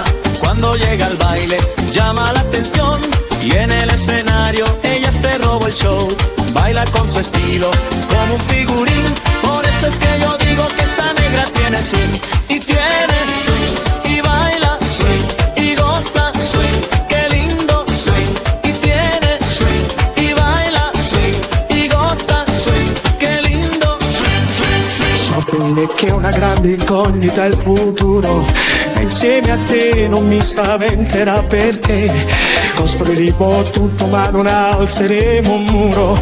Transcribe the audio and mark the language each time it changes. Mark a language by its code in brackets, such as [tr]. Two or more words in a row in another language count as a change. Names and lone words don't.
[es] Cuando llega al baile llama la atención y en el escenario ella se roba el show. Baila con su estilo como un figurín, por eso es que yo digo que esa negra tiene swing. Y tiene swing y baila swing y goza swing. Qué lindo swing. [it] Che è una grande incognita il futuro, e insieme a te non mi spaventerà, perché costruiremo tutto ma non alzeremo un muro.